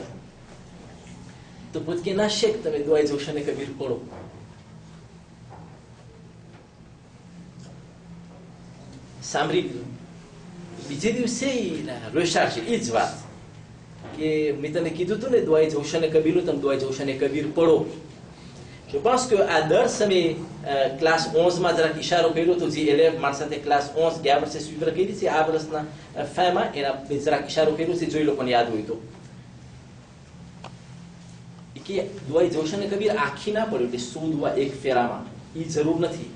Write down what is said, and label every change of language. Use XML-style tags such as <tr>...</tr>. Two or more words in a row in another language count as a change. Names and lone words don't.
<gu>તો પૂછ કે ના શેખ તમે દુઆએ જૌશન કબીર પડો. સાંભળી લીધું. બીજે દિવસે રોષાર છે એ જ વાત કે મેં તને કીધું હતું ને દુઆએ જૌશન કબીરનું, તમે દુઆએ જૌશન કબીર પડો.</gu> <fr>Je pense que à</fr> <gu>દર સમયે ક્લાસ 11 માં જરાક ઇશારો કર્યો હતો, જે એલેવ મારી સાથે ક્લાસ 11 ગયા વર્ષે સ્વીવર કરી છે, આ વર્ષના ફેમાં એના જરાક ઇશારો કર્યો છે, જોઈ લોકોને યાદ હોય તો. કે દુઆએ જૌશન કબીર આખી ના પડ્યો એટલે 100 દુઆ એક ફેરામાં, એ જરૂર નથી.</gu>